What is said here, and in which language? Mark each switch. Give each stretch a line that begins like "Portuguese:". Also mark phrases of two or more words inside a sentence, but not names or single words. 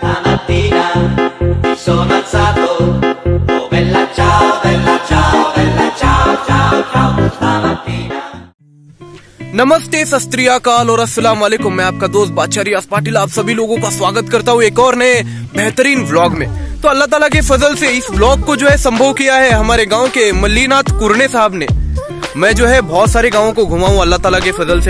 Italian: stamattina mi sono alzato, oh bella ciao, bella ciao, bella ciao, ciao, ciao, stamattina।
Hindi: नमस्ते, सत श्री अकाल और
Arabic: السلام عليكم.
Hindi: मैं आपका दोस्त बादशाह रियाज पाटिल आप सभी लोगों का स्वागत करता हूँ एक और नए बेहतरीन व्लॉग में। तो अल्लाह ताला के फजल से इस व्लॉग को जो है संभव किया है हमारे गांव के मल्लीनाथ कुरने साहब ने। मैं जो है बहुत सारे गांवों को घुमा हूँ अल्लाह ताला के फजल से।